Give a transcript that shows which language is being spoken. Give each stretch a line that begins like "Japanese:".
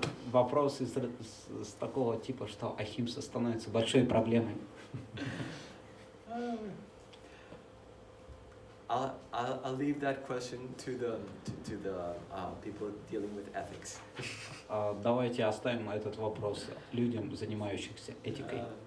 Russian: Вопрос с такого типа, что ахимса становится большой проблемой.
English: I'll leave that question to the people dealing with ethics.
Russian: Давайте оставим этот вопрос людям, занимающихся этикой.